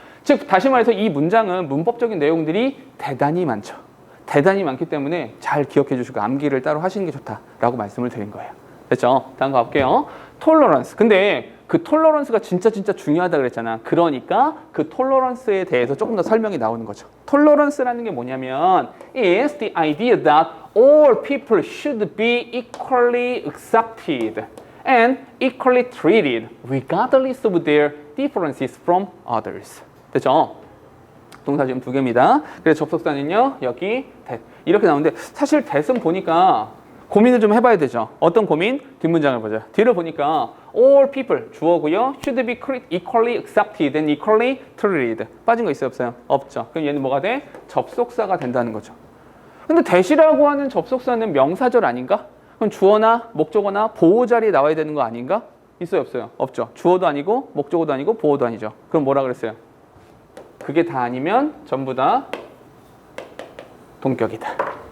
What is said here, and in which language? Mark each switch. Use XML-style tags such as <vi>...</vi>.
<ko>즉 다시 말해서 이 문장은 문법적인 내용들이 대단히 많죠. 대단히 많기 때문에 잘 기억해 주시고 암기를 따로 하시는 게 좋다라고 말씀을 드린 거예요. 됐죠? 다음 거 볼게요. tolerance. 근데 그 톨러런스가 진짜 중요하다 그랬잖아. 그러니까 그 톨러런스에 대해서 조금 더 설명이 나오는 거죠. 톨러런스라는 게 뭐냐면</ko> <en>is the idea that all people should be equally accepted and equally treated regardless of their differences from others.</en> <ko>됐죠? 동사 지금 두 개입니다. 그래서 접속사는요. 여기 that. 이렇게 나오는데 사실 that은 보니까 고민을 좀 해봐야 되죠. 어떤 고민? 뒷문장을 보자. 뒤를 보니까</ko> <en>all people</en> <ko>주어고요.</ko> <en>should be equally accepted and equally treated.</en> <ko>빠진 거 있어요? 없어요? 없죠. 그럼 얘는 뭐가 돼? 접속사가 된다는 거죠. 근데 that이라고 하는 접속사는 명사절 아닌가? 그럼 주어나 목적어나 보호 자리에 나와야 되는 거 아닌가? 있어요? 없어요? 없죠. 주어도 아니고 목적어도 아니고 보호도 아니죠. 그럼 뭐라 그랬어요? 그게 다 아니면 전부 다 동격이다.</ko>